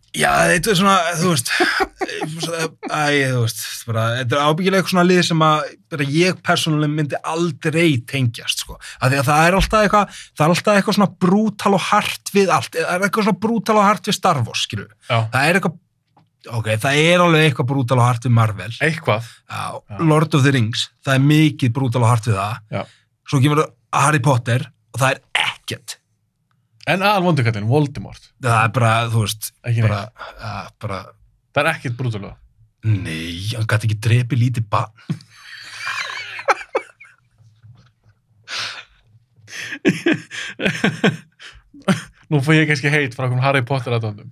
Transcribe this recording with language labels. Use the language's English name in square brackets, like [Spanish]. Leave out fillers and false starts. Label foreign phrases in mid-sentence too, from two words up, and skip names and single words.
[Icelandic] já, þetta er svona, þú veist, bara, þetta er ábyggilega eitthvað svona lið sem að bara ég persónulega myndi aldrei tengjast, sko. Af því að það er alltaf eitthvað svona brútal og hart við allt. Það er eitthvað svona brútal og hart við Star Wars, skilju. Já. Það er eitthvað, það er alveg eitthvað brútal og hart við Marvel. Eitthvað. Já. Lord of the Rings, það er mikið brútal og hart við það. Já. Svo kemur Harry Potter og það er ekkert. En aðalvondukallinn, Voldemort. Það er bara, þú veist, Ekki bara, Það er ekkert brútalega. nei, hann gæti ekki drepið lítið barn. Nú fór ég kannski heit frá einhvern Harry Potter-aðdáendum.